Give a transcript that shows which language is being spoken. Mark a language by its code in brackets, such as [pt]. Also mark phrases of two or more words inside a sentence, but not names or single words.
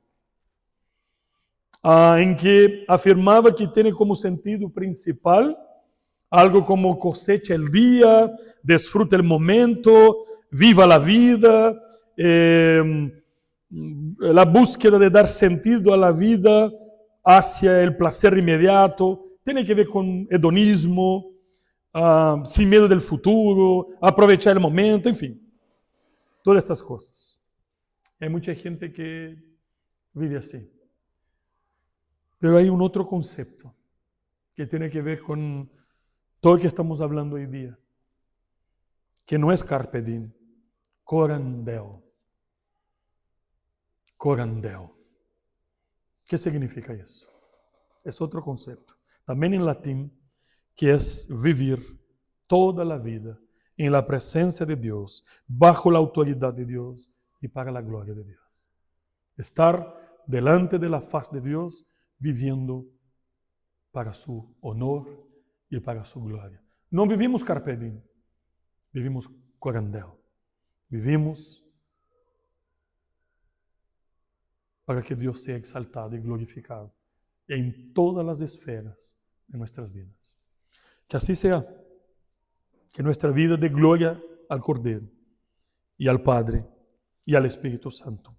[es] en que afirmaba que tiene como sentido principal algo como cosecha el día, disfruta el momento, viva la vida, la búsqueda de dar sentido a la vida hacia el placer inmediato, tiene que ver con hedonismo, sin miedo del futuro, aprovechar el momento, en fin, todas estas cosas. Hay mucha gente que vive así. Pero hay un otro concepto que tiene que ver con todo lo que estamos hablando hoy día, que no es [la] carpe diem, coram Deo. Coram Deo. [es] ¿Qué significa eso? Es otro concepto, también en latín, que es vivir toda la vida en la presencia de Dios, bajo la autoridad de Dios y para la gloria de Dios. Estar delante de la faz de Dios, viviendo para su honor y para su gloria. No vivimos [la] carpe diem, [es] vivimos [la] coram Deo. [es] Vivimos para que Dios sea exaltado y glorificado en todas las esferas de nuestras vidas. Que así sea, que nuestra vida dé gloria al Cordero y al Padre y al Espíritu Santo.